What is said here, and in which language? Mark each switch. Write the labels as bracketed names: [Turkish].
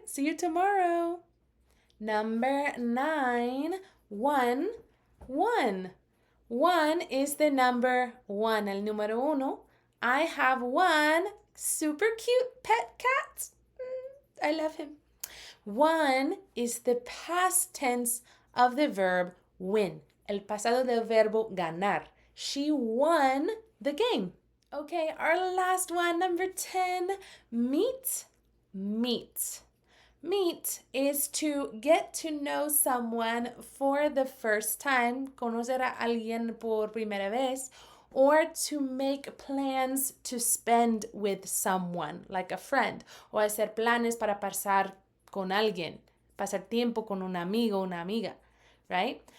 [English] See you tomorrow. Number 9, 1, 1. 1 is the number 1, [Spanish] el número uno. [English] I have one super cute pet cat. I love him. 1 is the past tense of the verb win. [Spanish] El pasado del verbo ganar. [English] She won the game. Okay, our last one, number 10, meet, meet. Meet is to get to know someone for the first time, [Spanish] conocer a alguien por primera vez, [English] or to make plans to spend with someone, like a friend, [Spanish] o hacer planes para pasar con alguien, pasar tiempo con un amigo, una amiga, [English] right?